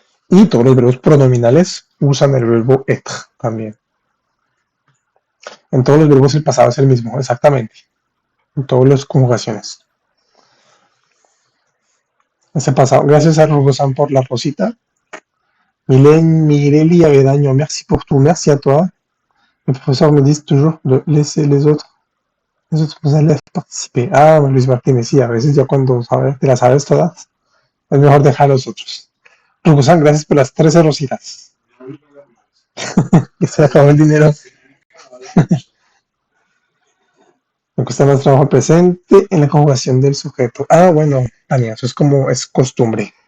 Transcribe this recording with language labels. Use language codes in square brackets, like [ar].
[es] Y todos los verbos pronominales usan el verbo être también. En todos los verbos el pasado es el mismo, exactamente. En todas las conjugaciones. Ese pasado, gracias a Rugosan por la rosita. [fr] Mylène, Mireli Avedaño, merci pour tout, merci à toi. Le professeur me dit toujours de laisser les autres élèves participer. [es] Ah, Luis Martínez, sí, a veces ya cuando te las sabes todas, es mejor dejar a los otros. Rugosan, gracias por las 13 rositas. Que se acabó el dinero. Me cuesta más trabajo presente en la conjugación del sujeto. Ah, bueno, Tania, eso es costumbre.